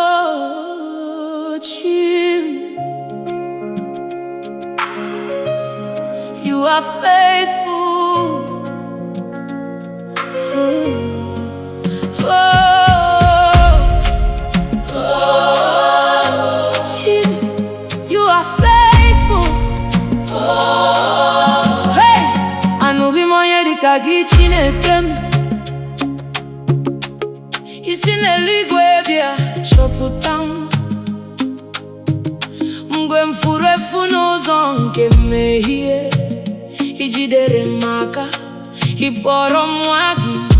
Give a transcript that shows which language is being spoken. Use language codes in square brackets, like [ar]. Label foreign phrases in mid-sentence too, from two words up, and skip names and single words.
[en] Oh, Jim, you are faithful. Oh, oh, Jim, you are faithful. [ig] Hey, anụghị m onye dịka gị, Chineke m. Isi n'eluigwe bịa chọpụta m. Mgbe m furu efu n'ụzọ nke mmehie, ị jidere m aka, ị kpọrọ m nwa gị.